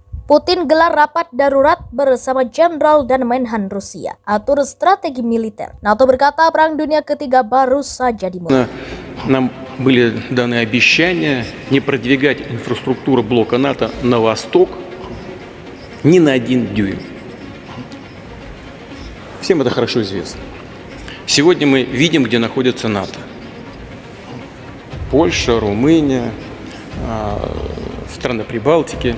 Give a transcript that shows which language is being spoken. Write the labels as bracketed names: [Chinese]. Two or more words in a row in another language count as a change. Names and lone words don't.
[Indonesian] Putin gelar rapat darurat bersama Jenderal dan Menhan Rusia, atur strategi militer. NATO berkata perang dunia ketiga baru saja dimulai. [Russian] Нам были даны обещания не продвигать инфраструктуру блока НАТО на восток ни на 1 дюйм. Всем это хорошо известно. Сегодня мы видим, где находится НАТО. Польша, Румыния, страны Прибалтики.